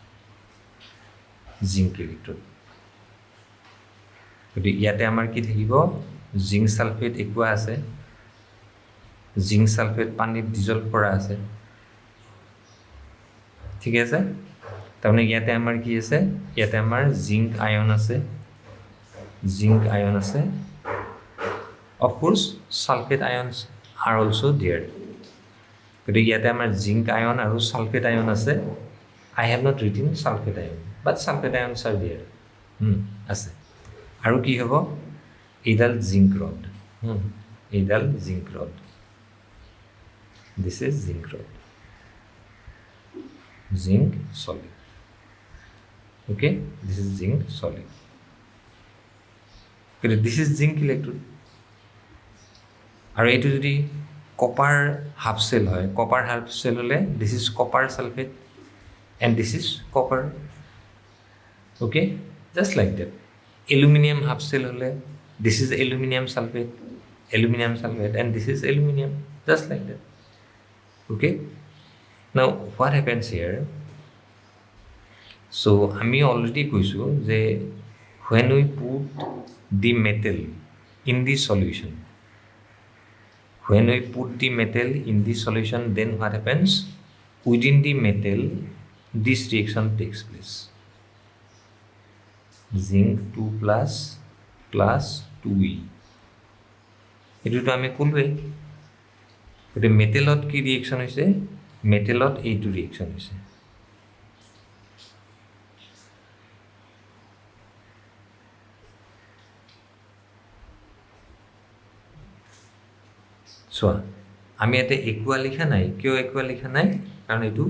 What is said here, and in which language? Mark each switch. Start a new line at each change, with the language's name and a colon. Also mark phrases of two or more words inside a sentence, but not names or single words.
English: zinc electrode
Assamese: গতিকে ইয়াতে আমাৰ কি থাকিব
English: zinc sulfate aqua
Assamese: আছে
English: zinc sulfate
Assamese: পানীত ডিজলভ কৰা আছে ঠিক আছে তাৰমানে ইয়াতে আমাৰ কি আছে ইয়াতে আমাৰ
English: zinc ion
Assamese: আছে
English: of course sulfate ions are also there
Assamese: গতিকে ইয়াতে আমাৰ জিংক আয়ন আৰু সালফেট আয়ন আছে
English: I have not written sulfate ion but sulfate ions are there
Assamese: আছে আৰু কি হ'ব এইডাল জিংক
English: ৰড this is zinc rod zinc solid okay this is zinc solid okay this is zinc electrode
Assamese: আৰু এটো যদি কপাৰ হাফ সেল হয় কপাৰ হাফ সেল হলে
English: this is copper sulfate and this is copper okay just like that aluminum half cell hole this is aluminum sulfate and this is aluminum just like that okay now what happens here so
Assamese: ami already koisu je
English: when we put the metal in the solution then what happens within the metal this reaction takes place
Assamese: zinc 2+ plus 2e এটো তো আমি কলৱে গতে মেটেলত কি ৰিঅ্যাকশন হৈছে মেটেলত এইটো ৰিঅ্যাকশন হৈছে সো আমি এতে ইকুয়াল লিখা নাই কিয় ইকুয়াল লিখা নাই কাৰণ এটো